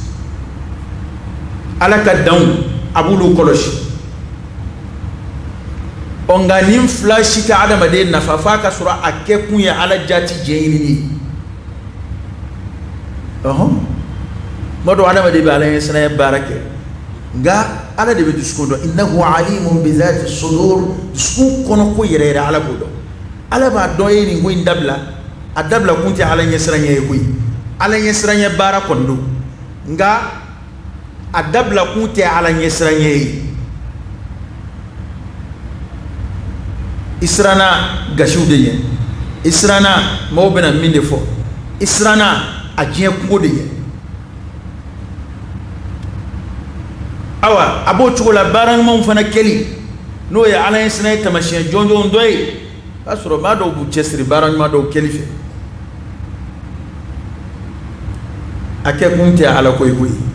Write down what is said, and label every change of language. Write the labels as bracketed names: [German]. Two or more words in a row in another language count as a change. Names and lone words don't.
[Bambara] ala ka danw a b'olu kɔlɔsi nka nin fila si tɛ adamaden nafa f'a ka sɔrɔ a kɛ kun ye ala jati jɛɲinini ye tuma dɔw adamaden bɛ ala ɲɛsiranya baara kɛ nka ala de bɛ dusukun dɔn [Arabic] إنه عليم بذات الصدور [Bambara] dusukun kɔnɔ ko yɛrɛ yɛrɛ ala b'o dɔn ala b'a dɔn e ye nin ko in dabila a dabila kun tɛ ala ɲɛsiranya ye koyi ala ɲɛsiranya baara kɔni don nka a dabila kun tɛ ala ɲɛsiranya ye i siranna gasiw de ɲɛ i siranna maaw bɛna min de fɔ i siranna a diɲɛ kungo de ɲɛ awa a b'o cogo la baara ɲumanw fana kɛli n'o ye ala ɲɛsiranya taamasiyɛn jɔnjɔn dɔ ye o b'a sɔrɔ maa dɔw b'u cɛsiri baara ɲuman dɔw kɛli fɛ a kɛ kun tɛ ala ko ye koyi